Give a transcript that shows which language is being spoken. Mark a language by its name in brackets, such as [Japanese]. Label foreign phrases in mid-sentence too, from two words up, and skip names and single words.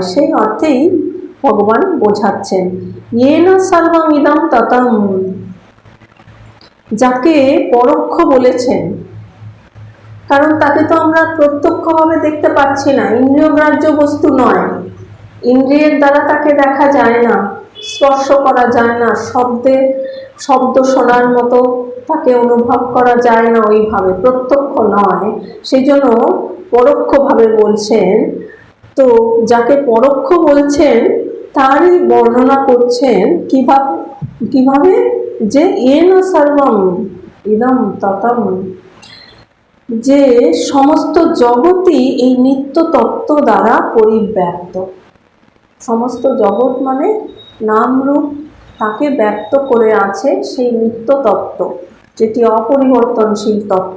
[Bangla] সেই অর্থেই ভগবান বোঝাচ্ছেন [Sanskrit] ইয়েন সর্বম ইদম ততম, [Bangla] যাকে পরোক্ষ বলেছেন, কারণ তাকে তো আমরা প্রত্যক্ষভাবে দেখতে পাচ্ছি না, ইন্দ্রিয়গ্রাহ্য বস্তু নয়, ইন্দ্রিয়ের দ্বারা তাকে দেখা যায় না, স্পর্শ করা যায় না, শব্দ শোনার মতো তাকে অনুভব করা যায় না, ওইভাবে প্রত্যক্ষ নয়, সেই জন্য পরোক্ষভাবে বলছেন। তো যাকে পরোক্ষ বলছেন তারই বর্ণনা করছেন কিভাবে যে [Sanskrit] येन सर्वम इदम ततम, [Bangla] যে সমস্ত জগৎই এই নিত্য তত্ত্ব দ্বারা পরিব্যাপ্ত। সমস্ত জগৎ মানে নামরূপ তাকে ব্যক্ত করে আছে সেই নিত্য তত্ত্ব, যেটি অপরিবর্তনশীল তত্ত্ব।